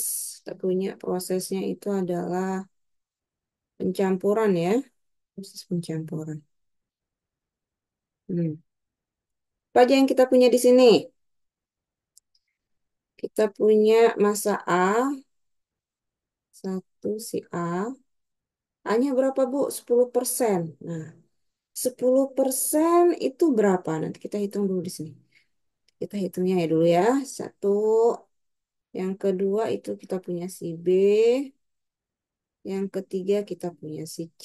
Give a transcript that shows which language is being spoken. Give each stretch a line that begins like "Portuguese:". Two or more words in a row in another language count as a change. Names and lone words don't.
Indonesian: Kita punya prosesnya itu adalah pencampuran ya. Proses pencampuran. Hmm. Apa aja yang kita punya di sini? Kita punya massa A, satu si A. A-nya berapa, Bu? 10%. Nah, 10% itu berapa? Nanti kita hitung dulu di sini. Kita hitungnya ya dulu ya. Satu. Yang kedua itu kita punya si B. Yang ketiga kita punya si C.